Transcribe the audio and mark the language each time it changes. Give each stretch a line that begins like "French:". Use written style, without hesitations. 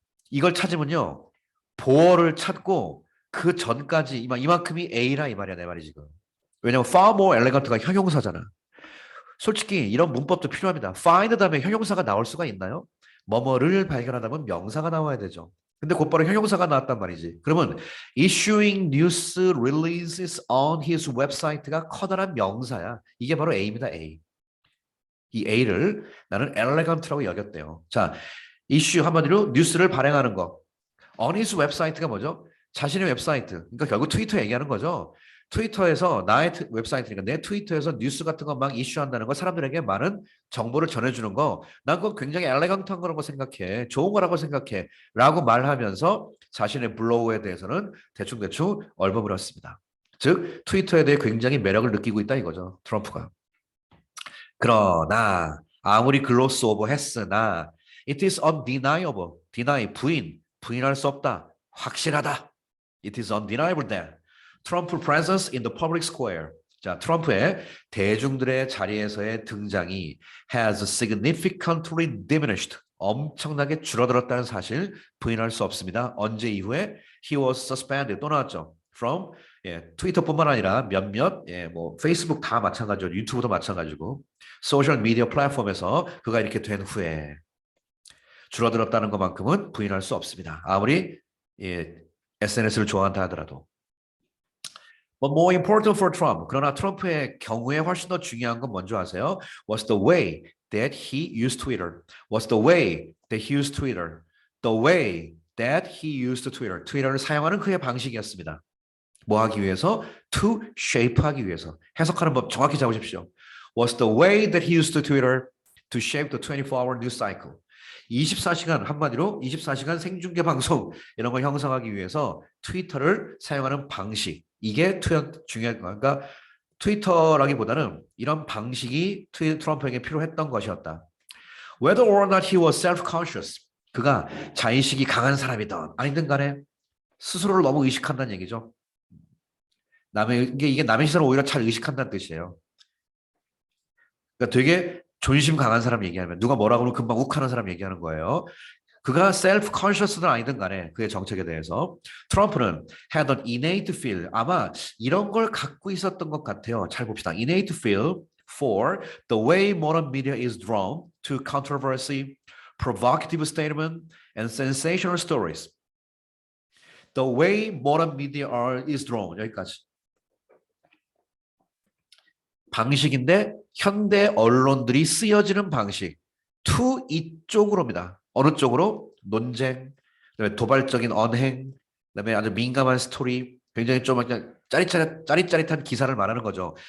Korean: 이걸 찾으면요, 보어를 찾고 그 전까지 이만큼이 A라 이 말이야, 내 말이 지금. 왜냐면
English: far more elegant
Korean: 가 형용사잖아. 솔직히 이런 문법도 필요합니다. find 다음에 형용사가 나올 수가 있나요? 뭐뭐를 발견하다면 명사가 나와야 되죠. 근데 곧바로 형용사가 나왔단 말이지. 그러면
English: issuing news releases on his website
Korean: 가 커다란 명사야. 이게 바로 A입니다. A. 이 A를 나는 elegant라고 여겼대요. 자, issue 한마디로 뉴스를 발행하는 거. on his website가 뭐죠? 자신의 웹사이트. 그러니까 결국 트위터 얘기하는 거죠. 트위터에서 나의 웹사이트니까 내 트위터에서 뉴스 같은 거 막 이슈한다는 거, 사람들에게 많은 정보를 전해주는 거, 난 그거 굉장히 엘레강트한 거라고 생각해. 좋은 거라고 생각해. 라고 말하면서 자신의 블로그에 대해서는 대충 얼버무렸습니다. 즉 트위터에 대해 굉장히 매력을 느끼고 있다 이거죠. 트럼프가. 그러나 아무리 글로스 오버 했으나
English: it is undeniable.
Korean: deny 부인할 수 없다. 확실하다.
English: It is undeniable that Trump's presence in the public square.
Korean: 자, 트럼프의 대중들의 자리에서의 등장이
English: has significantly diminished.
Korean: 엄청나게 줄어들었다는 사실 부인할 수 없습니다. 언제 이후에
English: he was suspended
Korean: 또 나왔죠. From 트위터뿐만 아니라 몇몇 뭐 페이스북 다 마찬가지로 유튜브도 마찬가지고 소셜 미디어 플랫폼에서 그가 이렇게 된 후에 줄어들었다는 것만큼은 부인할 수 없습니다. 아무리 SNS를 좋아한다 하더라도.
English: But more important for Trump.
Korean: 그러나 트럼프의 경우에 훨씬 더 중요한 건 뭔지 아세요?
English: Was the way that he used Twitter. Was the way that he used Twitter. The way that he used Twitter.
Korean: 트위터를 사용하는 그의 방식이었습니다. 뭐 하기 위해서?
English: To shape
Korean: 하기 위해서. 해석하는 법 정확히 잡으십시오.
English: Was the way that he used Twitter to shape the 24-hour news cycle.
Korean: 24시간 한마디로 24시간 생중계 방송 이런 걸 형성하기 위해서 트위터를 사용하는 방식. 이게 중요한 거. 그러니까 트위터라기보다는 이런 방식이 트럼프에게 필요했던 것이었다.
English: Whether or not he was self-conscious.
Korean: 그가 자의식이 강한 사람이든 아니든 간에 스스로를 너무 의식한다는 얘기죠. 이게 남의 시선을 오히려 잘 의식한다는 뜻이에요. 그러니까 되게 존심 강한 사람 얘기하면 누가 뭐라고 하면 금방 욱하는 사람 얘기하는 거예요. 그가 self-conscious든 아니든 간에 그의 정책에 대해서 트럼프는
English: had an innate feel.
Korean: 아마 이런 걸 갖고 있었던 것 같아요. 잘 봅시다.
English: innate feel for the way modern media is drawn to controversy, provocative statement, and sensational stories. The way modern media is drawn.
Korean: 여기까지. 방식인데 현대 언론들이 쓰여지는 방식. to 이쪽으로입니다. 어느 쪽으로? 논쟁, 그다음에 도발적인 언행, 그다음에 아주 민감한 스토리, 굉장히 좀 그냥 짜릿짜릿한 기사를 말하는 거죠.